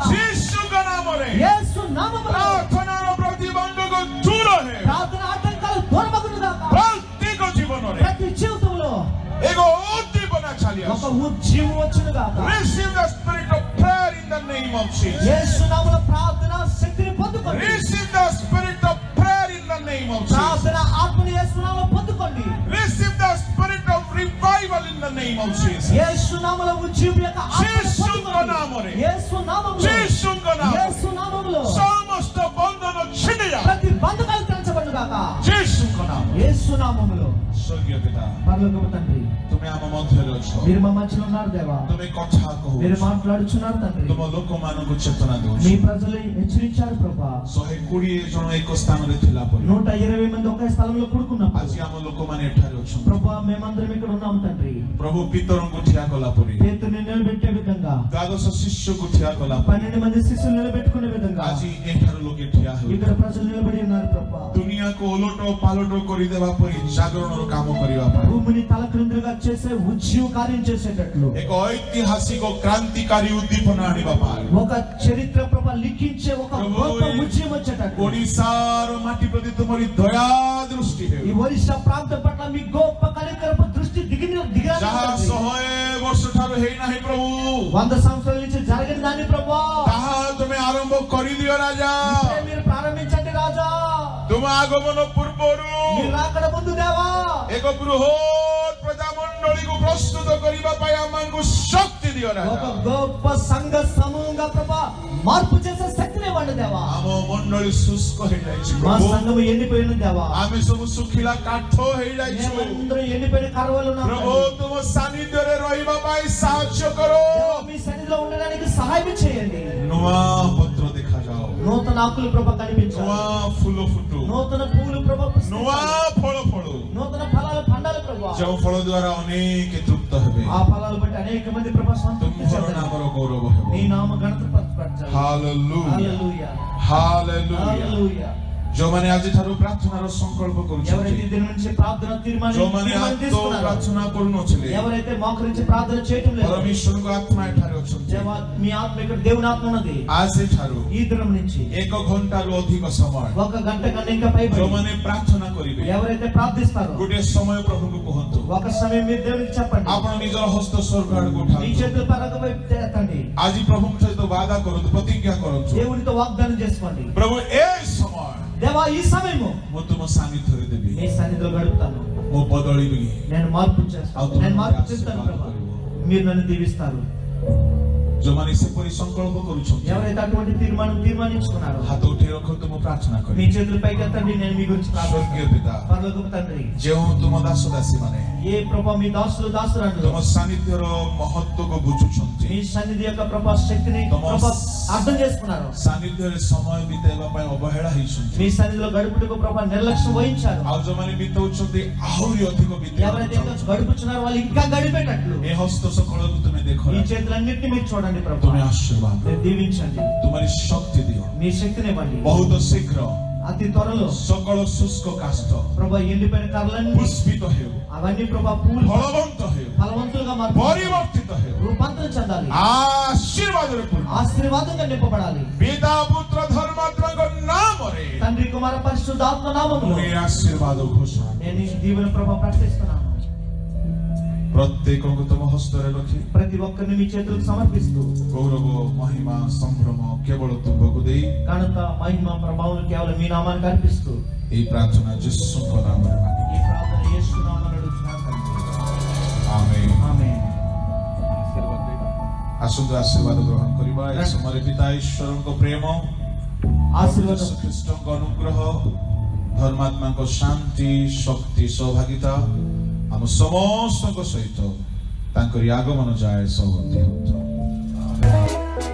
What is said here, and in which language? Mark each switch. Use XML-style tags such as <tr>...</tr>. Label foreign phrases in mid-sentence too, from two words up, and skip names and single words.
<or>ଯୀଶୁଙ୍କ ନାମରେ</or> <te>యేసు నామములో</te> <or>ପ୍ରାର୍ଥନାର ପ୍ରତିବନ୍ଧକ ଦୂର ହେଉ,</or> <te>ప్రార్థన ఆటంకాలు దూరమగును గాక।</te> <or>ପ୍ରତ୍ୟେକ ଜୀବନରେ</or> <te>ప్రతి జీవితంలో</te> <or>ଏକ ଉଦ୍ଦୀପନା ଚାଲି</or> <te>ఒక</te> <or>ଆସୁ।</or> <te>ఉజ్జీవం వచ్చును గాక।</te> <en>Receive the spirit of prayer in the name of Jesus.</en> <te>యేసు నామములో ప్రార్థన శక్తిని పొందుకోండి,</te> <en>Receive the spirit of prayer in the name of Jesus.</en> <te>ప్రార్థన ఆత్మని యేసు నామములో పొందుకోండి,</te> <en>Receive the spirit of revival in the name of Jesus.</en> <te>యేసు నామములో ఉజ్జీవం యొక్క ఆత్మని</te> <or>ଯୀଶୁଙ୍କ ନାମରେ,</or> <te>పొందుకోండి, యేసు నామములో,</te> <or>ଯୀଶୁଙ୍କ ନାମରେ</or> <te>యేసు నామములో</te> <or>ସମସ୍ତ ବନ୍ଧନ ଛିଣ୍ଡି ଯାଅ,</or> <te>ప్రతి బంధకాలు త్రెంచబడును గాక,</te> <or>ଯୀଶୁଙ୍କ ନାମରେ।</or> <te>యేసు నామములో।</te> <or>ସ୍ୱର୍ଗୀୟ ପିତା,</or> <te>పరలోకపు తండ్రి,</te> <or>ତୁମେ ଆମ ମଧ୍ୟରେ ଅଛ,</or> <te>మీరు మా మధ్యలో ఉన్నారు దేవా,</te> <or>ତୁମେ କଥା</or> <te>మీరు</te> <or>କହୁଛ,</or> <te>మాట్లాడుచున్నారు తండ్రి,</te> <or>ତୁମ ଲୋକମାନଙ୍କୁ ଚେତନା</or> <te>మీ</te> <or>ଦଉଛ।</or> <te>ప్రజలు హెచ్చరించారు ప్రభా।</te> <or>120 ଜଣ ଏକ ସ୍ଥାନରେ ଥିଲା ପରେ</or> <te>120 మంది ఒకే స్థలంలో కూడుకున్నప్పుడు</te> <or>ଆଜି ଆମ ଲୋକମାନେ ଏଠାରେ ଅଛନ୍ତି।</or> <te>ప్రభా మేమందరం ఇక్కడ ఉన్నాం తండ్రి।</te> <or>ପ୍ରଭୁ ପିତରଙ୍କୁ ଠିଆ କଲା ପରେ,</or> <te>పేతురుని నిలబెట్టే విధంగా,</te> <or>12 ଶିଷ୍ୟକୁ ଠିଆ କଲା ପରେ,</or> <te>12 మంది శిష్యులు నిలబెట్టుకునే విధంగా</te> <or>ଆଜି ଏଠାରୁ ଲୋକେ ଠିଆ</or> <te>ఇక్కడ</te> <or>ହେଉଛନ୍ତି।</or> <te>ప్రజలు నిలబడి ఉన్నారు ప్రభా।</te> <or>ଦୁନିଆକୁ ଓଲଟ ପାଲଟ କରିଦେବା ପରି ଜାଗରଣର କାମ କରିବା ପାଇଁ</or> <te>భూమిని తలక్రిందులుగా చేసే ఉజ్జీవ కార్యం చేసేటట్లు,</te> <or>ଏକ ଐତିହାସିକ କ୍ରାନ୍ତିକାରୀ ଉଦ୍ଦୀପନା ଆଣିବା ପାଇଁ</or> <te>ఒక చరిత్ర ప్రభా లిఖించే ఒక ప్రభు, గొప్ప ఉజ్జీవం వచ్చేటట్లు,</te> <or>ଓଡ଼ିଶାର ମାଟି ପ୍ରତି ତୁମରି ଦୟା ଦୃଷ୍ଟି</or> <te>ఈ</te> <or>ହେଉ।</or> <te>ఒరిస్సా ప్రాంతం పట్ల మీ గొప్ప కనికరపు దృష్టి దిగరాలి</te> <or>ଯାହା</or> <te>తండ్రి।</te> <or>100 ବର୍ଷ ଠାରୁ ହେଇନାହିଁ ପ୍ରଭୁ,</or> <te>100 సంవత్సరాల నుంచి జరగని దాన్ని ప్రభా</te> <or>ତାହା ତୁମେ ଆରମ୍ଭ କରିଦିଅ ରାଜା।</or> <te>ఇప్పుడే మీరు ప్రారంభించండి రాజా।</te> <or>ତୁମ ଆଗମନ ପୂର୍ବରୁ</or> <te>మీరు రాకడ ముందు దేవా</te> <or>ଏକ ବୃହତ ପ୍ରଜାମଣ୍ଡଳୀକୁ ପ୍ରସ୍ତୁତ କରିବା ପାଇଁ ଆମମାନଙ୍କୁ ଶକ୍ତି ଦିଅ</or> <te>ఒక</te> <or>ରାଜା।</or> <te>గొప్ప సంఘ సమూహంగా ప్రభా మార్పు చేసే శక్తిని ఇవ్వండి దేవా।</te> <or>ଆମ ମଣ୍ଡଳୀ ଶୁଷ୍କ ହେଇଯାଇଛି</or> <te>మా</te> <or>ପ୍ରଭు,</or> <te>సంఘము ఎండిపోయిన దేవా,</te> <or>ଆମେ ସବୁ ଶୁଖିଲା କାଠ ହେଇଯାଇଛୁ</or> <te>మేమందరం ఎండిపోయిన కరువులు ఉన్నాం</te> <or>ପ୍ରଭు।</or> <te>తండ్రి।</te> <or>ତୁମ ସାନ୍ନିଧ୍ୟରେ ରହିବା ପାଇଁ ସାହାଯ୍ୟ କର।</or> <te>దేవా, మీ సన్నిధిలో ఉండడానికి సహాయం చేయండి।</te> <or>ନୂଆ ପତ୍ର ଦେଖାଯାଉ,</or> <te>నూతన ఆకులు ప్రభా కనిపించాలి,</te> <or>ନୂଆ ଫୁଲ ଫୁଟୁ,</or> <te>నూతన పూలు ప్రభా</te> <or>ନୂଆ</or> <te>పుష్పించాలి,</te> <or>ଫଳ ଫଳୁ,</or> <te>నూతన ఫలాలు పండాలి ప్రభా।</te> <or>ଯେଉଁ ଫଳ ଦ୍ୱାରା ଅନେକ ତୃପ୍ତ ହେବେ,</or> <te>ఆ ఫలాలు బట్టి అనేక మంది ప్రభా సంతృప్తి</te> <or>ତୁମର</or> <te>చెందాలి,</te> <or>ନାମର ଗୌରବ</or> <te>నీ</te> <or>ହେବ।</or> <te>నామ ఘనత పరచాలి।</te> <or>ହାଲେଲୁୟା,</or> <te>హల్లెలూయా,</te> <or>ହାଲେଲୁୟା।</or> <te>హల్లెలూయా।</te> <or>ଯେଉଁମାନେ ଆଜିଠାରୁ ପ୍ରାର୍ଥନାର ସଂକଳ୍ପ</or> <te>ఎవరైతే</te> <or>କରୁଛନ୍ତି,</or> <te>దీని నుంచి ప్రార్థన</te> <or>ଯେଉଁମାନେ</or> <te>తీర్మానం</te> <or>ଆଦୌ</or> <te>తీసుకున్నారో,</te> <or>ପ୍ରାର୍ଥନା କରୁନଥିଲେ,</or> <te>ఎవరైతే మోకరించి ప్రార్థన చేయటం లేదు,</te> <or>ପରମେଶ୍ୱରଙ୍କ ଆତ୍ମା ଏଠାରେ ଅଛନ୍ତି।</or> <te>దేవా మీ ఆత్మ ఇక్కడ దేవుని ఆత్మ ఉన్నది।</te> <or>ଆଜିଠାରୁ</or> <te>ఈ దినం నుంచి</te> <or>1 ଘଣ୍ଟାରୁ ଅଧିକ ସମୟ</or> <te>1 గంట కన్నా ఇంకా పైబడి</te> <or>ଯେଉଁମାନେ ପ୍ରାର୍ଥନା କରିବେ,</or> <te>ఎవరైతే ప్రార్థిస్తారో</te> <or>ଗୋଟିଏ ସମୟ ପ୍ରଭୁଙ୍କୁ କୁହନ୍ତୁ,</or> <te>ఒక సమయం మీరు దేవునికి చెప్పండి,</te> <or>ଆପଣ ନିଜର ହସ୍ତ ସ୍ୱର୍ଗ ଆଡ଼କୁ</or> <te>మీ</te> <or>ଉଠାନ୍ତୁ।</or> <te>చేతులు పరక వైపు ఎత్తండి,</te> <or>ଆଜି ପ୍ରଭୁଙ୍କ ସହିତ ବାଦା କରନ୍ତୁ, ପ୍ରତିଜ୍ଞା କରନ୍ତୁ,</or> <te>దేవునితో వాగ్దానం చేసుకోండి।</te> <or>ପ୍ରଭୁ ଏ ସମୟ</or> <te>దేవా ఈ సమయము</te> <or>ମୁଁ ତୁମ ସାନ୍ନିଧ୍ୟରେ ଦେବି,</or> <te>మీ సన్నిధిలో గడుపుతాను,</te> <or>ମୁଁ బదଳିବି,</or> <te>నేను మార్పు చేస్తాను, నేను మార్పు చేస్తాను ప్రభా, మీరు నన్ను దీవిస్తారు।</te> <or>ଯେଉଁମାନେ ସେପରି ସଂକଳ୍ପ କରୁଛନ୍ତି,</or> <te>ఎవరైతే అటువంటి తీర్మానించుకున్నారో</te> <or>ହାତ ଉଠେଇ ରଖନ୍ତୁ, ମୁଁ ପ୍ରାର୍ଥନା</or> <te>మీ</te> <or>କରିବି।</or> <te>చేతులు పైకి ఎత్తండి, నేను మీ గురించి</te> <or>ସ୍ୱର୍ଗୀୟ</or> <te>ప్రార్థిస్తాను।</te> <or>ପିତା,</or> <te>పరలోకపు తండ్రి,</te> <or>ଯେଉଁ ତୁମ ଦାସ ଦାସୀ ମାନେ</or> <te>ఏ ప్రభా మీ దాసులు దాసురాలు</te> <or>ତୁମ ସାନ୍ନିଧ୍ୟର ମହତ୍ଵକୁ ବୁଝୁଛନ୍ତି,</or> <te>మీ సన్నిధి యొక్క ప్రభా శక్తిని ప్రభా అర్థం చేసుకున్నారు,</te> <or>ସାନ୍ନିଧ୍ୟରେ ସମୟ ବିତେଇବା ପାଇଁ ଅବହେଳା ହେଇଛନ୍ତି,</or> <te>మీ సన్నిధిలో గడుపుటకు ప్రభా నిర్లక్ష్యం వహించారు,</te> <or>ଆଉ ଯେଉଁମାନେ ବିତଉଛନ୍ତି ଆହୁରି ଅଧିକ</or> <te>ఎవరైతే ఇంకా</te> <or>ବିତେଇବା,</or> <te>గడుపుచున్నారో వాళ్ళు ఇంకా గడిపేటట్లు</te> <or>ଏ ହସ୍ତ ସକଳକୁ ତୁମେ ଦେଖ,</or> <te>ఈ చేతులన్నింటినీ మీరు చూడండి ప్రభా,</te> <or>ତୁମେ ଆଶୀର୍ବାଦ,</or> <te>మీరు దీవించండి,</te> <or>ତୁମରି ଶକ୍ତି ଦିଅ।</or> <te>మీ శక్తిని ఇవ్వండి।</te> <or>ବହୁତ ଶୀଘ୍ର</or> <te>అతి త్వరలో</te> <or>ସକଳ ଶୁଷ୍କ କାଷ୍ଠ</or> <te>ప్రభా ఎండిపోయిన కర్రలన్నీ</te> <or>ପୁଷ୍ପିତ ହେଉ,</or> <te>అవన్నీ ప్రభా పూలు</te> <or>ଫଳବନ୍ତ ହେଉ,</or> <te>ఫలవంతులుగా మార్పు</te> <or>ପରିବର୍ତ୍ତିତ ହେଉ,</or> <te>రూపాంతరం చెందాలి,</te> <or>ଆଶୀର୍ବାଦରେ ପୂର୍ଣ୍ଣ।</or> <te>ఆశీర్వాదంగా నింపబడాలి।</te> <or>ପିତା ପୁତ୍ର ଧର୍ମାତ୍ମାଙ୍କ ନାମରେ</or> <te>తండ్రి కుమార పరిశుద్ధాత్మ నామములో</te> <or>ମୁଁ ଏ ଆଶୀର୍ବାଦ ଘୋଷଣା</or> <te>నేను ఈ దీవెన ప్రభా ప్రకటిస్తున్నాను।</te> <or>ପ୍ରତ୍ୟେକଙ୍କୁ ତୁମ ହସ୍ତରେ ରଖି</or> <te>ప్రతి ఒక్కరిని మీ చేతులకు సమర్పిస్తూ</te> <or>ଗୌରବ ମହିମା ସମ୍ଭ୍ରମ କେବଳ ତୁମକୁ ଦେଇ</or> <te>ఘనత మహిమ ప్రభావం కేవలం మీ నామానికి అర్పిస్తూ</te> <or>ଏହି ପ୍ରାର୍ଥନା ଯୀଶୁଙ୍କ ନାମରେ ମାଗି,</or> <te>ఈ ప్రార్థన యేసు నామములో అడుగుతున్నాను తండ్రి। ఆమేన్। ఆమేన్।</te> <or>ଆସନ୍ତୁ ଆଶୀର୍ବାଦ ଗ୍ରହଣ କରିବା ଏ ସମୟରେ ପିତା ଈଶ୍ୱରଙ୍କ ପ୍ରେମ</or> <te>ఆశీర్వాదం</te> <or>ଯୀଶୁ ଖ୍ରୀଷ୍ଟଙ୍କ ଅନୁଗ୍ରହ ଧର୍ମାତ୍ମାଙ୍କ ଶାନ୍ତି ଶକ୍ତି ସୌଭାଗିତା ଆମ ସମସ୍ତଙ୍କ ସହିତ ତାଙ୍କରି ଆଗମନ ଯାଏ ସହବର୍ତ୍ତୀ ହେଉଥାଉ।</or>